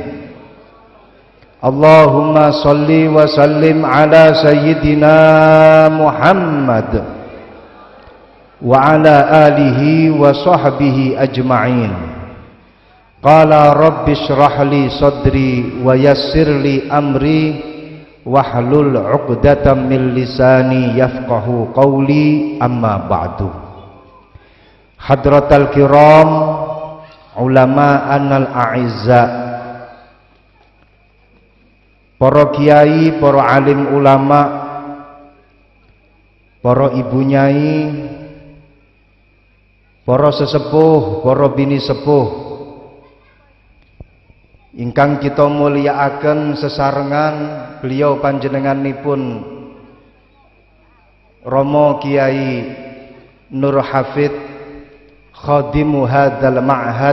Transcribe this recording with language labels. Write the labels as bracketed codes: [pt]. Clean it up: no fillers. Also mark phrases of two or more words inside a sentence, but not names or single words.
[ar] اللهم صل وسلم على سيدنا محمد وعلى آله وصحبه أجمعين. قال رب اشرح لي صدري ويسر لي أمري واحلل عقدة من لساني يفقهوا قولي أما بعد. حضرات الكرام العلماء الأعزاء, [jv] para kiai, para alim ulama, para ibu nyai, para sesepuh, para bini sepuh ingkang kita mulyakaken sesarengan beliau panjenenganipun Romo Kiai Nur Hafid [ar] خادم هذا المعهد.